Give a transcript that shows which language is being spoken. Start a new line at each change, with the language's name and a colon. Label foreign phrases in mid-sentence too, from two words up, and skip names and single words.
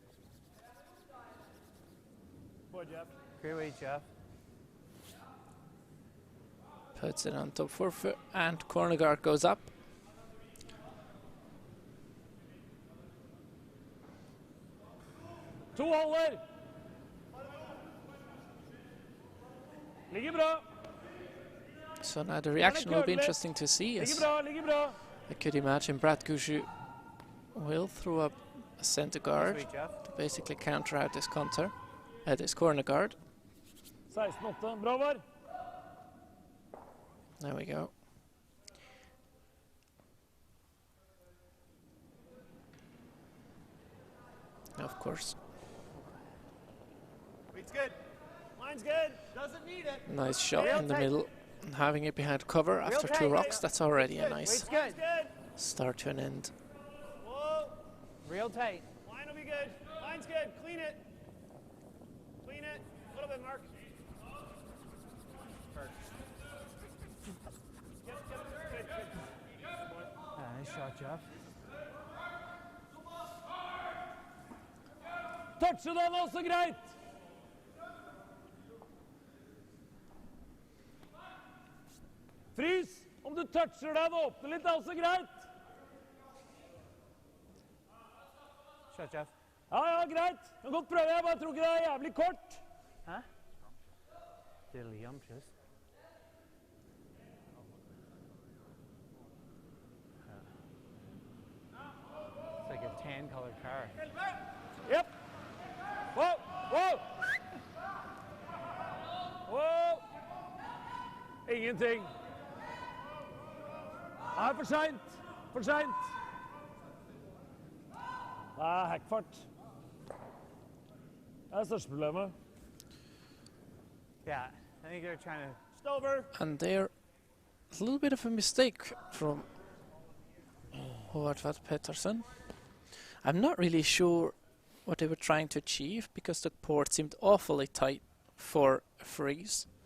English: Boy, Jeff. Great way, Jeff. Puts it on top forefoot and corner guard goes up.
Norwegian: To holder! Ligger bra!
English: So now the reaction will be interesting to see.
Norwegian: Ligger
English: As
Norwegian: bra, ligger bra!
English: I could imagine Brett Gushue will throw up a center guard Sweet, Jeff. to basically counter out this counter at this corner guard. 16-8, bra var! There we go. Of course, Weight's good. Line's good. Doesn't need it. nice shot Real in the tight. middle. And having it behind cover after tight, two right? rocks, that's already a nice Weight's Line's good. good. start to an end. Whoa. Real tight. Line will be good. Line's good. Clean it. Clean it. A little bit, Mark. Yep. Good. Nice shot, Jeff.
Norwegian: Touche den også greit! Frys! Om du toucher den og åpner litt, er også greit! Shot, Jeff. Ja, greit. Kan godt prøve, jeg bare tror ikke det er jævlig kort.
English: Huh? Diddlyumptious. It's like a tan-colored car. Yep. Wow, wow!
Norwegian: Wow! Ingenting. Nei, for sent. For sent. Nei, hackfart. Det er største problemet.
English: Yeah, I think they're trying to.
Norwegian: Stover.
English: And there, a little bit of a mistake from Håvard Pettersen. I'm not really sure what they were trying to achieve because the port seemed awfully tight for a freeze.